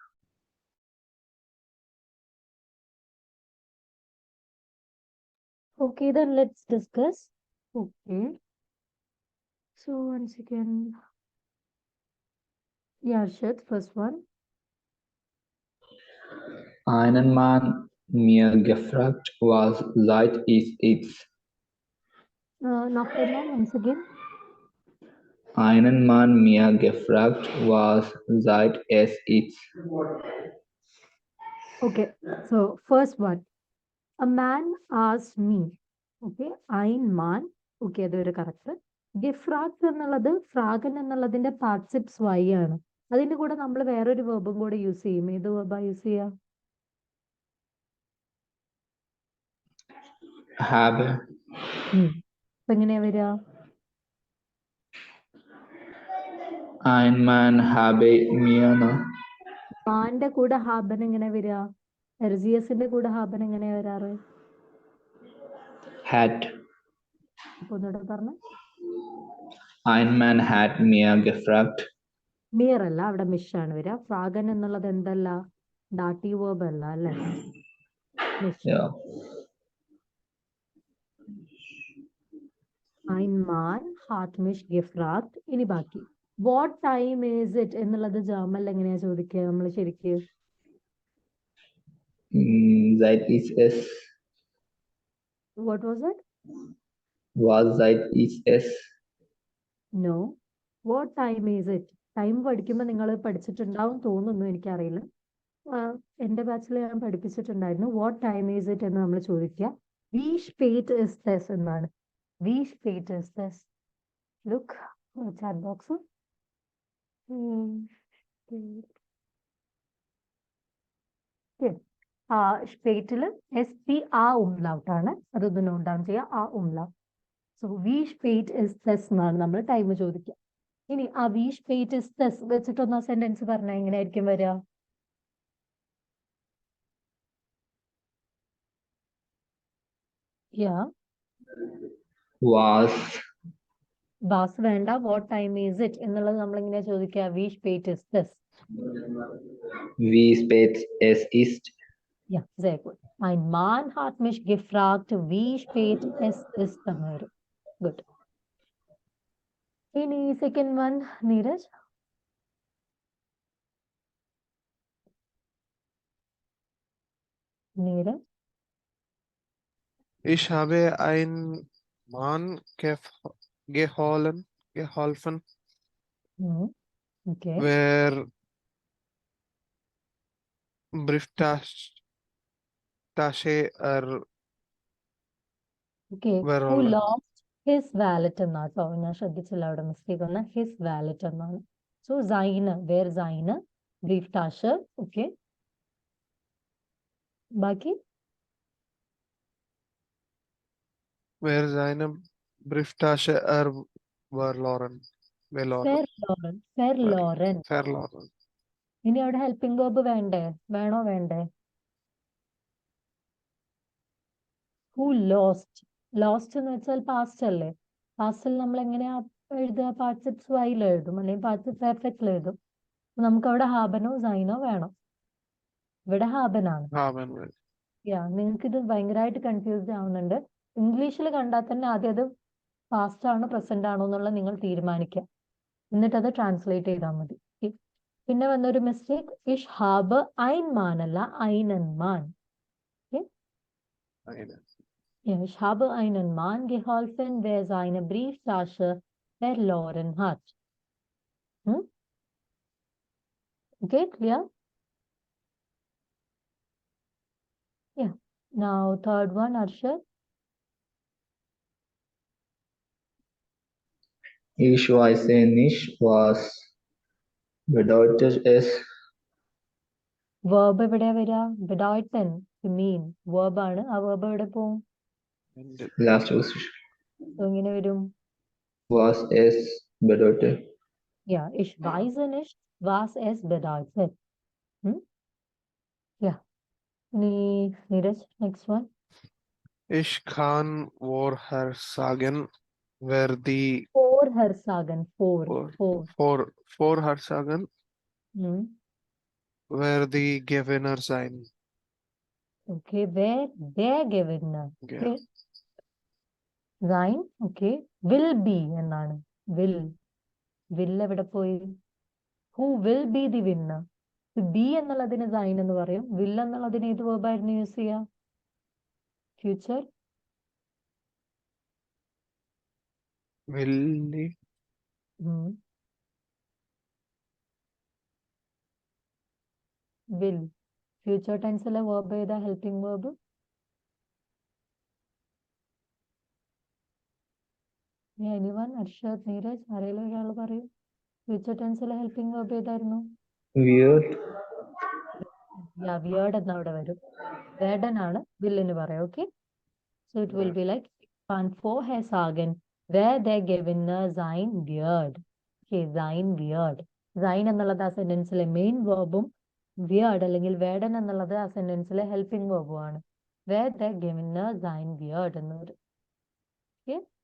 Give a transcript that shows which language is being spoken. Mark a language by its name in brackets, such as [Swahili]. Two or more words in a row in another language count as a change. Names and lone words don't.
[English] Okay, then let's discuss. Okay. So once again, yeah, Arshad, first one. [German] Einen Mann mir gefragt, was seit ist es? [English] Nachdem once again. [German] Einen Mann mir gefragt, was seit es ist. [English] Okay, so first one. A man asked me. [German] Okay, ein Mann. [Malayalam] Okay, അതൊരു കറക്റ്റ്. ഗിഫ്രാക്ട് എന്നുള്ളത് ഫ്രാഗൻ എന്നുള്ളതിന്റെ [German] Partizip zwei [Malayalam] ആണ്. അതിന്റെ കൂടെ നമ്മൾ വേറൊരു വെർബും കൂടെ യൂസ് ചെയ്യും. ഏത് വെർബാ യൂസ് ചെയ്യാ? [German] Habe. [Malayalam] അപ്പൊ എങ്ങനെയാ വരിക? [German] Ein Mann habe mir [Malayalam] മാന്റെ കൂടെ ഹാബൻ എങ്ങനെ വരിക? എർജിയസിന്റെ കൂടെ ഹാബൻ എങ്ങനെയാ വരാറ്? [German] hat. [Malayalam] അപ്പൊ ഒന്നുകൂടെ പറഞ്ഞേ. [German] Ein Mann hat mir gefragt. [Malayalam] മിയർ അല്ല, അവിടെ മിഷ് ആണ് വരിക. ഫ്രാഗൻ എന്നുള്ളത് എന്തല്ല? ഡാറ്റീവ് വേർബ് അല്ല അല്ലെ? മിഷ്. [German] Ja. Ein Mann hat mich gefragt. [Malayalam] ഇനി ബാക്കി. [English] What time is it [Malayalam] എന്നുള്ളത് ജർമ്മനിൽ എങ്ങനെയാ ചോദിക്കുക നമ്മൾ ശരിക്ക്? [German] Seit ist es. [English] What was it? [German] Was seit ist es. [English] No. What time is it? [Malayalam] ടൈം പഠിക്കുമ്പോൾ നിങ്ങൾ പഠിച്ചിട്ടുണ്ടാവും തോന്നുന്നു, എനിക്കറിയില്ല. എന്റെ ബാച്ചിൽ ഞാൻ പഠിപ്പിച്ചിട്ടുണ്ടായിരുന്നു. [English] What time is it [Malayalam] എന്ന് നമ്മൾ ചോദിക്കുക. [German] wie spät ist das [Malayalam] എന്നാണ്. [German] wie spät ist das. [English] look chat box. [Malayalam] സ്പേറ്റിൽ SP ആ ഉംലൗട്ട് ആണ്. അതൊന്ന് [English] note down [Malayalam] ചെയ്യുക. ആ ഉംലൗട്ട്. സോ [German] wie spät ist das [Malayalam] എന്നാണ് നമ്മൾ ടൈം ചോദിക്കുക. ഇനി ആ [German] wie spät ist das [Malayalam] വെച്ചിട്ടൊന്ന് ആ സെന്റൻസ് പറഞ്ഞാൽ എങ്ങനെയായിരിക്കും വരിക? [English] Yeah. [German] Was. [Malayalam] ബാസ് വേണ്ട. [English] What time is it [Malayalam] എന്നുള്ളത് നമ്മൾ എങ്ങനെയാ ചോദിക്കുക? [German] wie spät ist das. Wie spät es ist. Yeah, sehr gut. Ein Mann hat mich gefragt, wie spät es ist [Malayalam] എന്ന് വരും. [German] Good. [Malayalam] ഇനി [English] second one, [Malayalam] നീരജ്. നീരജ്. [German] Ich habe einen Mann geholfen, [English] Okay. [German] wer Brieftasche [English] Okay. Who [German] verloren. [English] lost his wallet [Malayalam] എന്നാട്ടോ. ഞാൻ ശ്രദ്ധിച്ചില്ല, അവിടെ മിസ്റ്റേക്ക് വന്ന. [English] His wallet എന്നാണ്. [German] So seine, wer seine Brieftasche. [Malayalam] Okay. ബാക്കി [German] Where seine Brieftasche verloren. verloren verloren. Verloren. [Malayalam] ഇനി അവിടെ [English] helping verb [Malayalam] വേണ്ടേ? വേണോ വേണ്ടേ? [English] who lost. [Malayalam] ലോസ്റ്റ് എന്ന് വെച്ചാൽ പാസ്റ്റ് അല്ലേ? പാസ്റ്റിൽ നമ്മൾ എങ്ങനെയാ എഴുതുക? പാർട്ടിസിപ്സ് വൈയിൽ എഴുതും അല്ലെങ്കിൽ പാർട്ടിസിപ്സ് പെർഫെക്റ്റിൽ എഴുതും. നമുക്ക് അവിടെ ഹാബനോ സൈനോ വേണം. ഇവിടെ ഹാബനാണ്. [German] Haben wir. [Malayalam] നിങ്ങൾക്ക് ഇത് ഭയങ്കരമായിട്ട് കൺഫ്യൂസ്ഡ് ആവുന്നുണ്ട്. ഇംഗ്ലീഷിൽ കണ്ടാൽ തന്നെ ആദ്യം അത് പാസ്റ്റ് ആണോ പ്രസന്റ് ആണോ എന്നുള്ളത് നിങ്ങൾ തീരുമാനിക്കുക. എന്നിട്ട് അത് ട്രാൻസ്ലേറ്റ് ചെയ്താൽ മതി. പിന്നെ വന്നൊരു മിസ്റ്റേക്ക്, [German] ich hab ein Mann [Malayalam] അല്ല [German] einen Mann. Eine. Ich habe einen Mann geholfen, der seine Brieftasche verloren hat. [English] Okay, clear? Yeah. Now, third one, Arshad. [German] Ich weiß nicht, was bedeutet es. [Malayalam] Verb എവിടെയാ വരിക? [German] bedeuten, [English] to mean. [Malayalam] Verb ആണ്. ആ verb എവിടെ പോവും? [German] Ende. [English] Last position. So, [Malayalam] എങ്ങനെ വരും? [German] Was es bedeutet. Yeah, ich weiß nicht, was es bedeutet. [English] Yeah. Neeraj, next one. [German] Ich kann vorher sagen, wer die Vorher sagen, vorher sagen, Hmm. wer die Gewinner sein. Okay, wer der Gewinner. [English] Yeah. [German] Okay. Sein, [English] okay. Will be എന്നാണ്. [Malayalam] Will എവിടെ പോയി? [English] Who will be the winner? [Malayalam] be എന്നുള്ളതിന് sein എന്ന് പറയും. will എന്നുള്ളതിന് ഏത് verb ആയിരുന്നു യൂസ് ചെയ്യുക? [English] Future. Will Will. Future tense ലെ verb ഏതാ? helping verb. Yeah, anyone? Arshad, Neeraj, [Malayalam] ആരെങ്കിലും ഒരാൾ പറയൂ. ഫ്യൂച്ചർ ടെൻസിലെ [English] helping verb [Malayalam] ഏതായിരുന്നു? [English] Weird. [Malayalam] Yeah, weird എന്ന് അവിടെ വരും. Werden ആണ് വില്ലിന് പറയാം. [English] Okay. So it will be like [German] kann vorher sagen, wer der Gewinner sein wird. [Malayalam] Okay, [German] sein wird. [Malayalam] Sein എന്നുള്ളത് ആ സെന്റൻസിലെ മെയിൻ വേർബും weird അല്ലെങ്കിൽ werden എന്നുള്ളത് ആ സെന്റൻസിലെ ഹെൽപ്പിംഗ് വേർബും ആണ്. [German] Wer der Gewinner sein wird [Malayalam] എന്ന് വരും. [English] Okay.